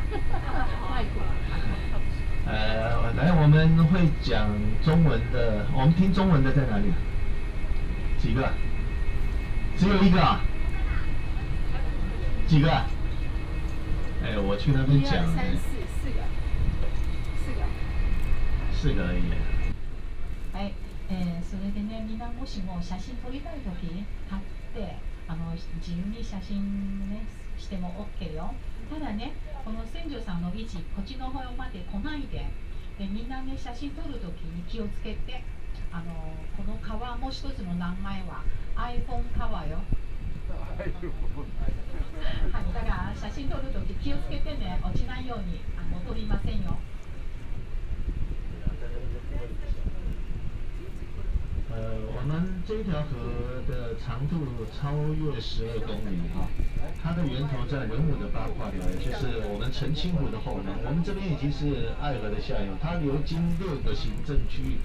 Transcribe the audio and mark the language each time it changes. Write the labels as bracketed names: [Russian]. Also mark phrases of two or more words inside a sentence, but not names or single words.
[Chinese] 来，我们会讲中文的，我们听中文的在哪里？几个？只有一个啊？几个？哎，我去那边讲。四个而已。 [Japanese] はい、それでね、みんなもしも写真撮りたいとき立って自由に写真、ね、しても OK よ。ただね、この船長さんの位置、こっちの方まで来ないで、みんなね、写真撮るときに気をつけて、この川もう一つの名前は iPhone 川よ。写真撮るとき気をつけてね、落ちないように撮りませんよ。 [Chinese] 我们这条河的长度超越12公里哈，它的源头在文武的八卦寮，也就是我们澄清湖的后面。我们这边已经是爱河的下游，它流经6个行政区域。